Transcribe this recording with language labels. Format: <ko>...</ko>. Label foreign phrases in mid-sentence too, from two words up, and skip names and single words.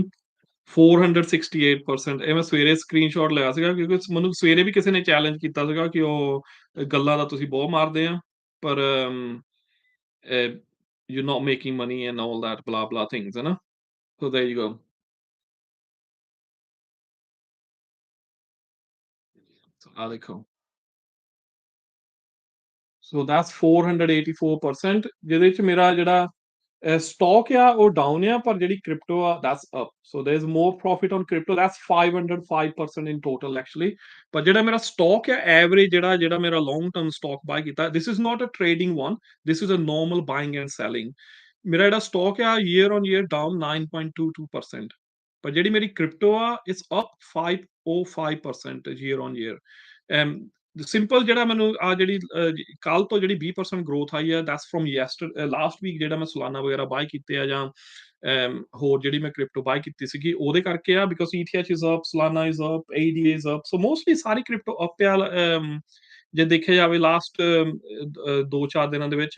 <pa>468%, ਇਹ ਮੈਂ ਸਵੇਰੇ ਸਕਰੀਨਸ਼ਾਟ ਲਿਆ ਸੀਗਾ ਕਿਉਂਕਿ ਮੈਨੂੰ ਸਵੇਰੇ ਵੀ ਕਿਸੇ ਨੇ ਚੈਲੰਜ ਕੀਤਾ ਸੀਗਾ ਕਿ ਉਹ ਗੱਲਾਂ ਦਾ ਤੁਸੀਂ ਬਹੁਤ ਮਾਰਦੇ ਆ, ਪਰ</pa> <en>you're not making money and all that blah blah things,</en> <pa>ਹੈ ਨਾ?</pa> <en>So there you go. So</en> <pa>ਆ ਦੇਖੋ,</pa> <en>so that's 484%,</en> <pa>ਜਿਹਦੇ ਚ ਮੇਰਾ ਜਿਹੜਾ stock ਆ ਉਹ down ਆ, ਪਰ ਜਿਹੜੀ crypto ਆ</pa> <en>that's up. So there's more profit on crypto. That's 505% in total actually.</en> <pa>ਪਰ ਜਿਹੜਾ ਮੇਰਾ</pa> <en>stock ਆ average,</en> <pa>ਜਿਹੜਾ ਮੇਰਾ</pa> <en>long term stock buy ਕੀਤਾ, this is not a trading one. This is a normal buying and selling.</en> <pa>ਮੇਰਾ ਜਿਹੜਾ</pa> <en>stock ਆ year on year down 9.22%.</en> <pa>ਪਰ ਜਿਹੜੀ ਮੇਰੀ</pa> <en>crypto ਆ it's up 505% year on year.</en> <pa>ਸਿੰਪਲ ਜਿਹੜਾ ਮੈਨੂੰ ਆ ਜਿਹੜੀ ਕੱਲ ਤੋਂ ਜਿਹੜੀ 20% ਗਰੋਥ ਆਈ ਹੈ,</pa> <en>that's from last week,</en> <pa>ਜਿਹੜਾ ਮੈਂ ਸੋਲਾਨਾ ਵਗੈਰਾ ਬਾਈ ਕੀਤੇ ਆ, ਜਾਂ ਹੋਰ ਜਿਹੜੀ ਮੈਂ ਕ੍ਰਿਪਟੋ ਬਾਈ ਕੀਤੀ ਸੀਗੀ ਉਹਦੇ ਕਰਕੇ ਆ,</pa> <en>because ETH is up, Solana is up, ADA is up, so mostly</en> <pa>ਸਾਰੀ ਕ੍ਰਿਪਟੋ ਅਪ ਆ, ਜੇ ਦੇਖਿਆ ਜਾਵੇ ਲਾਸਟ 2-4 ਦਿਨਾਂ ਦੇ ਵਿੱਚ।</pa>